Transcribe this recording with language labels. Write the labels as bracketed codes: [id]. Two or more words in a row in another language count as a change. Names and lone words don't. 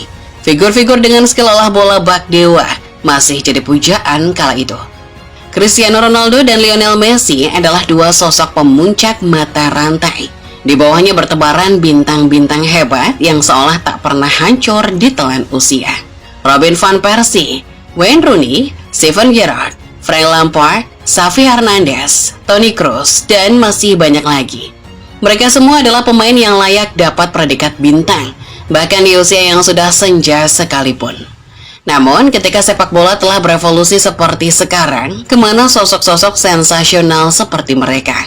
[id] Figur-figur dengan skill olah bola bak dewa masih jadi pujaan kala itu. Cristiano Ronaldo dan Lionel Messi adalah dua sosok pemuncak mata rantai. Di bawahnya bertebaran bintang-bintang hebat yang seolah tak pernah hancur ditelan usia. Robin van Persie, Wayne Rooney, Steven Gerrard, Frank Lampard, Xavi Hernandez, Toni Kroos, dan masih banyak lagi. Mereka semua adalah pemain yang layak dapat predikat bintang, bahkan di usia yang sudah senja sekalipun. Namun, ketika sepak bola telah berevolusi seperti sekarang, kemana sosok-sosok sensasional seperti mereka?